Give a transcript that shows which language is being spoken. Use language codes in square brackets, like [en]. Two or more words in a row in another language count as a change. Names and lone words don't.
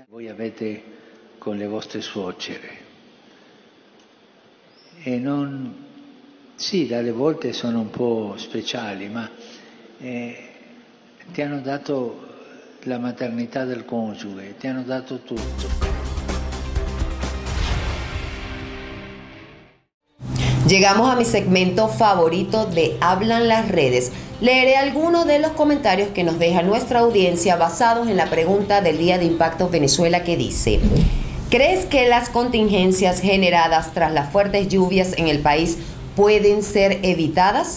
[it] Voi avete con le vostre suocere e non... Sì, dalle volte sono un po' speciali, ma ti hanno dato la maternità del coniuge, ti hanno dato tutto. [es] Llegamos a mi segmento favorito de Hablan las redes. Leeré algunos de los comentarios que nos deja nuestra audiencia basados en la pregunta del Día de Impacto Venezuela, que dice: ¿crees que las contingencias generadas tras las fuertes lluvias en el país pueden ser evitadas?